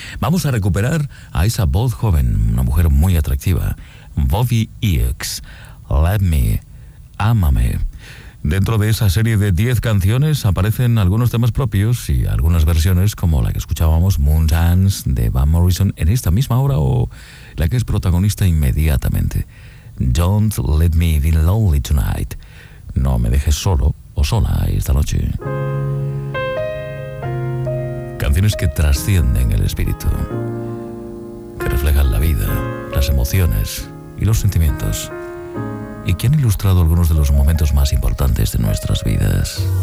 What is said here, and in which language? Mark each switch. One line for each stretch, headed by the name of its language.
Spanish: Vamos a recuperar a esa voz joven, una mujer muy atractiva, Bobby Eakes, Let Me, Ámame. Dentro de esa serie de 10 canciones aparecen algunos temas propios y algunas versiones como la que escuchábamos, Moon Dance, de Van Morrison, en esta misma hora, o la que es protagonista inmediatamente,
English: Don't let me be lonely tonight.
Spanish: No me dejes solo o sola esta noche. Canciones que trascienden el espíritu, que reflejan la vida, las emociones y los sentimientos, y que han ilustrado algunos de los momentos más importantes de nuestras vidas.